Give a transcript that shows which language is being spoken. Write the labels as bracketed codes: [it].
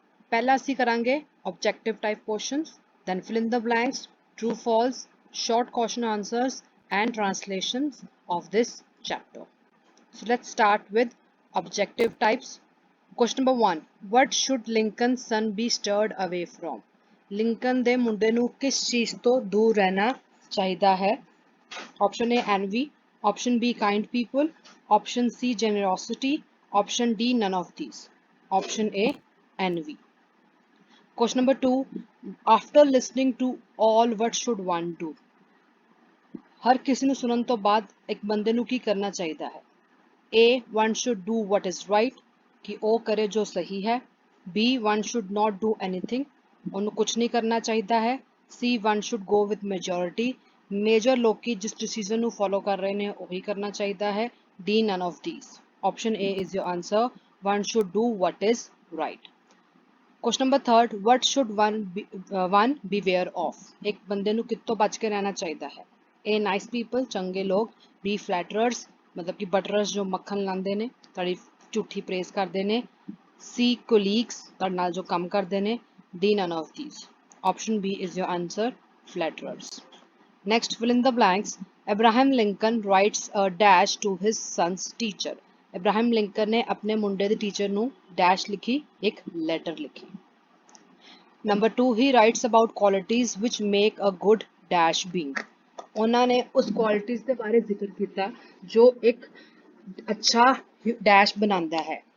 [pa] पहला ਅਸੀਂ ਕਰਾਂਗੇ [en] objective type questions, then fill in the blanks, true false, short question answers and translations of this chapter. So let's start with objective types. Question number 1. What should Lincoln's son be stirred away from? [pa] Lincoln ਦੇ ਮੁੰਡੇ ਨੂੰ ਕਿਸ ਚੀਜ਼ ਤੋਂ ਦੂਰ ਰਹਿਣਾ ਚਾਹੀਦਾ ਹੈ? [en] Option A envy, option B kind people, option C generosity, option D none of these. Option A envy. Question number 2. After listening to all, what should one do? [pa] ਹਰ ਕਿਸੇ ਨੂੰ ਸੁਣਨ ਤੋਂ ਬਾਅਦ ਇੱਕ ਬੰਦੇ ਨੂੰ ਕੀ ਕਰਨਾ ਚਾਹੀਦਾ ਹੈ? [en] A. One should do what is right, [pa] कि ਉਹ ਕਰੇ ਜੋ ਸਹੀ ਹੈ। [en] B. One should not do anything, [pa] ਉਹਨੂੰ ਕੁਛ ਨਹੀਂ ਕਰਨਾ ਚਾਹੀਦਾ ਹੈ। C. [en] One should go with majority, [pa] major ਲੋਕੀ ਜਿਸ ਡਿਸੀਜਨ ਨੂੰ ਫੋਲੋ ਕਰ ਰਹੇ ਨੇ ਉਹੀ ਕਰਨਾ ਚਾਹੀਦਾ ਹੈ। [en] D. None of these. Option A is your answer. One should do what is right. Question number 3. What should one beware of? [pa] ਇੱਕ ਬੰਦੇ ਨੂੰ ਕਿੱਥੋਂ ਬਚ ਕੇ ਰਹਿਣਾ ਚਾਹੀਦਾ ਹੈ? A. [en] Nice people, [pa] ਚੰਗੇ ਲੋਕ। [en] B. [pa] Flatterers, ਮਤਲਬ ਕਿ ਬਟਰਰਸ ਜੋ ਮੱਖਣ ਲਾਉਂਦੇ ਨੇ, ਤੁਹਾਡੀ ਝੂਠੀ ਪ੍ਰੇਜ਼ ਕਰਦੇ ਨੇ। C. Colleagues, ਤੁਹਾਡੇ ਨਾਲ ਜੋ ਕੰਮ ਕਰਦੇ ਨੇ। [en] D. None of these. Option B is your answer, flatterers. Next, fill in the blanks. Abraham Lincoln writes a dash to his son's teacher. [pa] Ibrahim Lincoln ਨੇ ਆਪਣੇ ਮੁੰਡੇ ਦੇ ਟੀਚਰ ਨੂੰ ਡੈਸ਼ ਲਿਖੀ, ਇੱਕ ਲੈਟਰ ਲਿਖੀ। [en] Number 2, he writes about qualities which make a good dash being. [pa] ਉਹਨਾਂ ਨੇ ਉਸ ਕੁਆਲਿਟੀਜ਼ ਦੇ ਬਾਰੇ ਜ਼ਿਕਰ ਕੀਤਾ ਜੋ ਇੱਕ ਅੱਛਾ ਡੈਸ਼ ਬਣਾਉਂਦਾ ਹੈ।